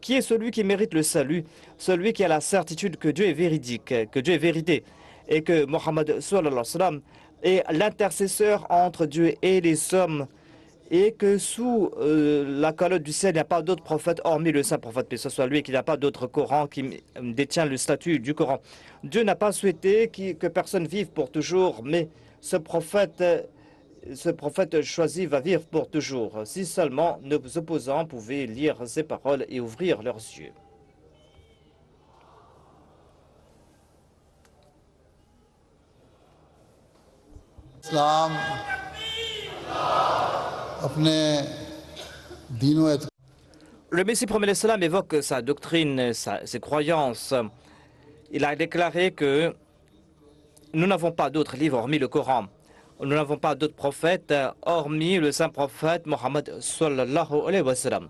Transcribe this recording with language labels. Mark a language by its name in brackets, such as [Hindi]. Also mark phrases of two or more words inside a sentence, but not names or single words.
[French] Qui est celui qui mérite le salut? Celui qui a la certitude que Dieu est véridique, que Dieu est vérité, et que Mohammed [Arabic] صلى الله عليه وسلم [French] est l'intercesseur entre Dieu et les hommes, et que sous la calotte du ciel, il n'y a pas d'autre prophète hormis le saint prophète, que ce soit lui, qu'il n'y a pas d'autre Coran qui détient le statut du Coran. Dieu n'a pas souhaité que personne vive pour toujours, mais ce prophète choisi va vivre pour toujours. Si seulement nos opposants pouvaient lire ces paroles et ouvrir leurs yeux. [Urdu] اسلام اپنے دینوں اعتقاد [French] Le Messie promet l'islam évoque sa doctrine, ses croyances. Il a déclaré que nous n'avons pas d'autre livre hormis le Coran. Nous n'avons pas d'autre prophète hormis le saint prophète Mohammed [Arabic] صلى الله عليه وسلم.